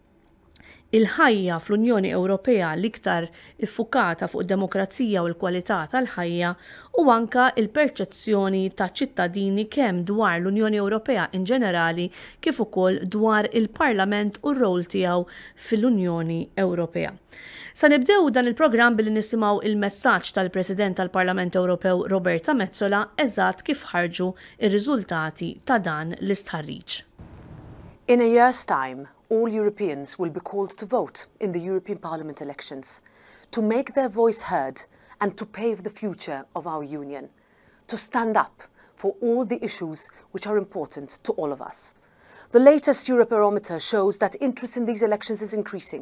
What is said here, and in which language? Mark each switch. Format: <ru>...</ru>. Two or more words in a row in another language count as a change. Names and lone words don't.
<mt>Il-ħajja fl-Unjoni Ewropea l-iktar iffukata fuq id-demokrazija u l-kwalità tal-ħajja u anka il-perċezzjoni ta' ċittadini kemm dwar l-Unjoni Ewropea in ġenerali kif ukoll dwar il-Parlament u r-rol tiegħu fil-Unjoni Ewropea. Sa nibdew dan il-programm billi nisimgħu il-messaġġ tal-President tal-Parlament Ewropew Roberta Metsola eżatt kif ħarġu ir-riżultati ta' dan l-istħarriġ.</mt> <en>In a year's time, all Europeans will be called to vote in the European Parliament elections, to make their voice heard and to pave the future of our Union, to stand up for all the issues which are important to all of us. The latest Eurobarometer shows that interest in these elections is increasing.</en>